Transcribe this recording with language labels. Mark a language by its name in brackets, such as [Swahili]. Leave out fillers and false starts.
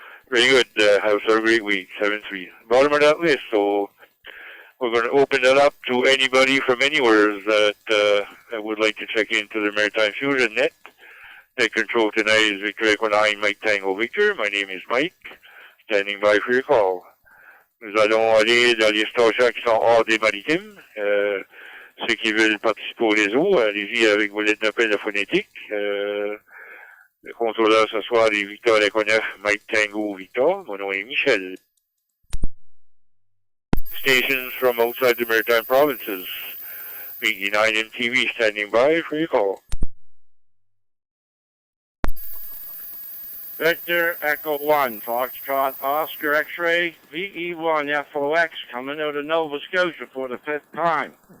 [English] Very good. Have a great week. 7-3. Bottom of that list. So we're going to open it up to anybody from anywhere that would like to check into the Maritime Fusion Net. Net control tonight is Victor Echo 9, Mike Tango Victor. My name is Mike. Standing by for your call. [French] Nous allons aller dans les stations qui sont hors des maritimes. Ceux qui veulent participer au réseau, allez-y avec vos lettres d'appel de phonétique. Le contrôleur ce soir est Victor Echo 9, Mike Tango Victor. Mon nom est Michel. [English] Stations from outside the maritime provinces. VE9 MTV standing by for your call. Victor Echo 1, Foxtrot Oscar X-Ray, VE1 FOX coming out of Nova Scotia for the 5th time.